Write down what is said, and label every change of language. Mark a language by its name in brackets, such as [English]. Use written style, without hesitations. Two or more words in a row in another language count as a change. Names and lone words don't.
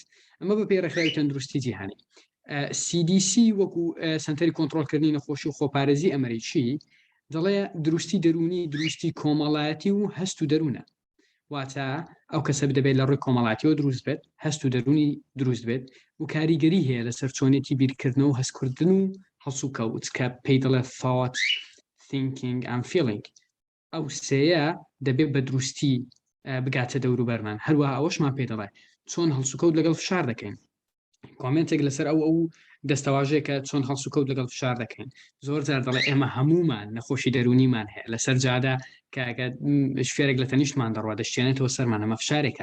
[Central Kurdish] ئەمە بە پێی ڕێکخراوی تەندروستی جیهانی. CDC وەکو سنتەری کۆنتڕۆڵکردنی نەخۆشی و خۆپارێزی ئەمریکی دەڵێ دروستی دەرونی دروستی کۆمەڵایەتی و هەست و دەروونە. واتە ئەو کەسە دەبێت لە ڕووی کۆمەڵاتیەوە دروست بێت، هەست و دەرونی دروست بێت و کاریگەری هەیە لەسەر چۆنێتی بیرکردنەوە و هەستکردن و هەڵسوکەوت کە پێی دەڵێت [English] thought, thinking and feeling. [Central Kurdish] ئەو سێیە دەبێت بە دروستی بگاتە دەوروبەرمان. هەروەها ئەوەشمان پێ دەڵێ چۆن هەڵسوکەوت لەگەڵ فشار دەکەین. کۆمنتێک لەسەر ئەو دەستەواژەیە کە چۆن هەڵسوکەوت لەگەڵ فشار دەکەین. زۆر جار دەڵێ ئێمە هەمومان نەخۆشی دەرونیمان هەیە لەسەر جادا کە شوێرێک لە تەنیشتمان دەڕوا دەشتێنێتەوە سەرمان ئەمە فشارێکە.